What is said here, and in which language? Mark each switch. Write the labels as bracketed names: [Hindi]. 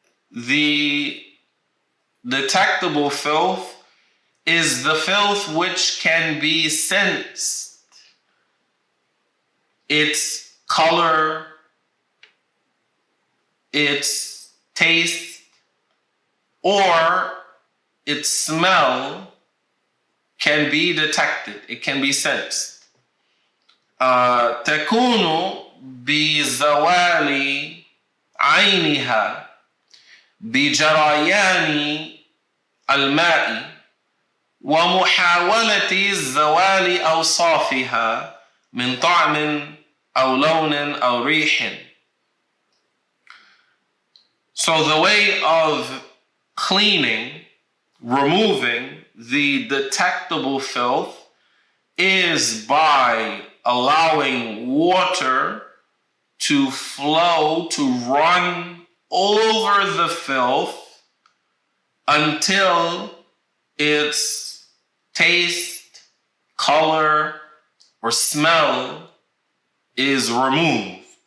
[English] The detectable filth is the filth which can be sensed. Its color, its taste, or its smell can be detected. It can be sensed. [Arabic] تكون بزوال عينها بجريان الماء ومحاولة زوال أوصافها من طعم أو لون أو ريح. [English] So the way of cleaning, removing the detectable filth is by allowing water to flow, to run over the filth until its taste, color, or smell is removed.